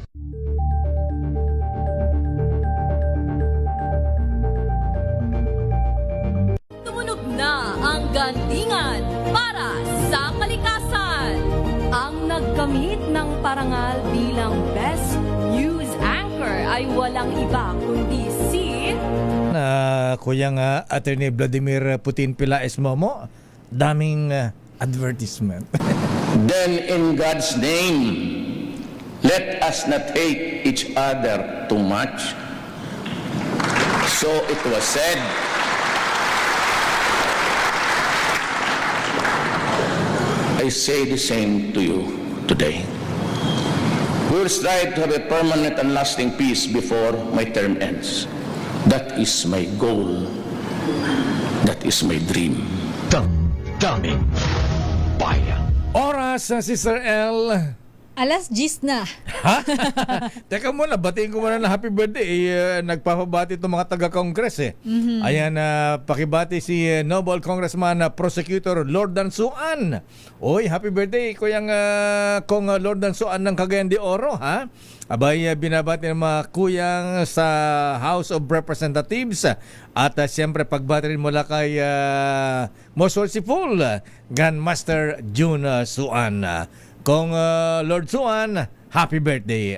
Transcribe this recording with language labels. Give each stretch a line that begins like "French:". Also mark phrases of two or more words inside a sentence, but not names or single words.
Filipino: Tumunog na ang gandingan para sa kalikasan. Ang nagkamit ng parangal bilang
English: Best News Anchor
Filipino: ay walang iba kundi si Kuyang Attorney Vladimir Putin Pilaes Momo, daming advertisement.
English: Then in God's name, let us not hate each other too much. So it was said, I say the same to you today. We will strive to have a permanent and lasting peace before my term ends. That is my goal. That is my dream.
Filipino: Daming bayan. Oras, Sister L. Alas 10 na. Ha? Teka muna, batiin ko muna na
English: happy birthday.
Filipino: Nagpapabati itong mga taga-Congress eh. Ayan, pakibati si
English: Noble Congressman Prosecutor
Filipino: Lord Dansuan. Oy,
English: happy birthday,
Filipino: kuyang kong Lord Dansuan ng Cagayan de Oro, ha? Abay, binabati ng mga kuyang sa House of Representatives. At siyempre, pagbati rin mula kay
English: most worshipful
Filipino: Grandmaster June Suan. Kung Lord Suan,
English: happy birthday.